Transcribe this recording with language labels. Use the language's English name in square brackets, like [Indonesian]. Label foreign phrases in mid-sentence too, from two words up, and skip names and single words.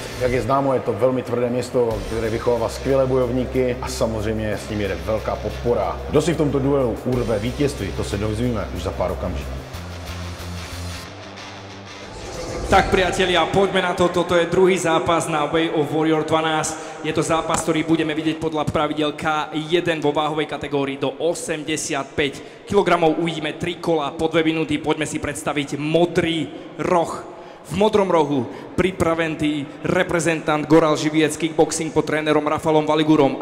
[Czech] Jak je známo, je to velmi tvrdé město, které vychovává skvělé bojovníky a samozřejmě s ním jede velká podpora. Kdo si v tomto duelu urve vítězství, to se dozvíme už za pár okamžiků. [Slovak] Tak priatelia, poďme na to, toto je druhý zápas na Way of Warrior 12. Je to zápas, ktorý budeme vidieť podľa pravidel K1 vo váhovej kategórii do 85 kg. Uvidíme 3 kola po 2 minúty. Poďme si predstaviť modrý roh. V modrom rohu pripravený reprezentant Goral Živiec, kickboxing pod trénerom Rafalom Valigurom.